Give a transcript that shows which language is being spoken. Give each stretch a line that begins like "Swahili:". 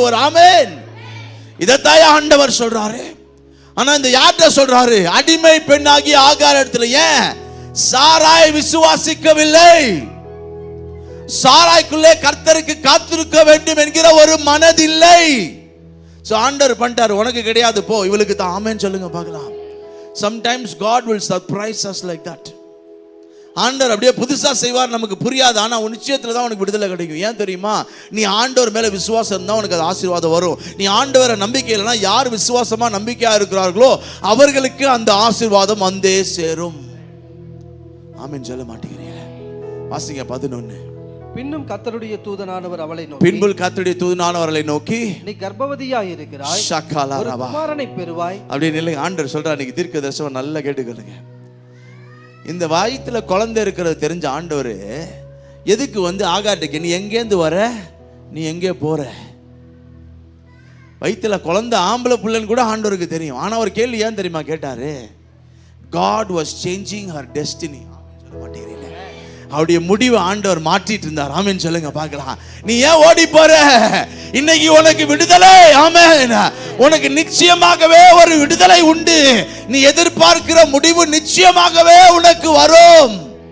Tamil: ஒரு ஆமென். இதைத்தாய ஆண்டவர் சொல்றாரு. ஆனா இந்த யார்கிட்ட சொல்றாரு? அடிமை பெண்ணாகிய ஆகார் இடத்துல. ஏன்? சாராய் விசுவாசிக்கவில்லை. சாராய்க்குள்ளே கர்த்தருக்கு காத்திருக்க வேண்டும் என்கிற ஒரு மனதில்லை. சோ ஆண்டவர் பண்ணிட்டார், உனக்கு கிடையாது, போ, இவளுக்கு தான். ஆமென் சொல்லுங்க பார்க்கலாம்.
English: Sometimes God will surprise us like that.
Tamil: ஆண்டவர் அப்படியே புதுசா செய்வார், நமக்கு புரியாது. ஆனா நிச்சயத்துல தான் உனக்கு விடுதலை கிடைக்கும். ஏன் தெரியுமா? நீ ஆண்டவர் மேல விசுவாசம் இருந்தா உனக்கு அது ஆசீர்வாதம் வரும். நீ ஆண்டவரை நம்பிக்கை இல்லைன்னா, யார் விசுவாசமா நம்பிக்கையா இருக்கிறார்களோ அவர்களுக்கு அந்த ஆசீர்வாதம் வந்தே சேரும். ஆமென் சொல்ல மாட்டேங்கிறீங்க? வாசிங்க 11. பின்னும் கர்த்தருடைய தூதனானவர் அவளை நோக்கி, பின்பு கர்த்தருடைய தூதனானவர் அவளை நோக்கி, நீ கர்ப்பவதியாய் இருக்கிறாய், ஒரு குமாரனை பெறுவாய். அப்படின்னு இல்லை. ஆண்டவர் சொல்றார், நீங்க தீர்க்க தரிசனம் நல்லா கேட்டுக்கொள்ளுங்க. இந்த வயித்துல குழந்தை இருக்கிறது தெரிஞ்ச ஆண்டவர் எதுக்கு ஆகார்ட்டுக்கு, நீ எங்கேருந்து வர, நீ எங்கே போற? வயித்துல குழந்தை ஆம்பளை பிள்ளைன்னு கூட ஆண்டவருக்கு தெரியும். ஆனா ஒரு கேள்வி ஏன் தெரியுமா கேட்டாரு?
English: God was changing her destiny.
Tamil: சொல்ல மாட்டேங்கிறீங்க? அவருடைய முடிவை ஆண்டவர் மாற்றிட்டு இருந்தார். ஆமென் சொல்லுங்க பார்க்கலாம். நீ ஏன் ஓடி போற? இன்னைக்கு உனக்கு விடுதலை. ஆமென். உனக்கு நிச்சயமாகவே ஒரு விடுதலை உண்டு. நீ எதிர்பார்க்கிற முடிவு நிச்சயமாகவே உனக்கு வரும்.